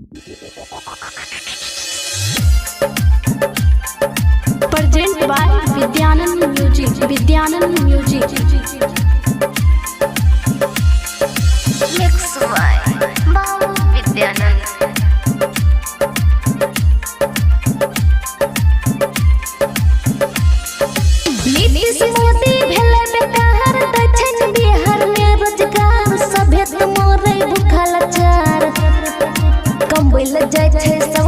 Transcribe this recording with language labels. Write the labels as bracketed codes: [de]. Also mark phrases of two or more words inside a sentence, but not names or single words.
[en] Present by Vidyanand Music. Vidyanand Music. Mix by Babu Vidyanand. [mai] नीतीश मोदी भेले बेकार दक्षिण बिहार में रोजगार सभे मोरे भूखा लाचार कमबैल जाय छै सब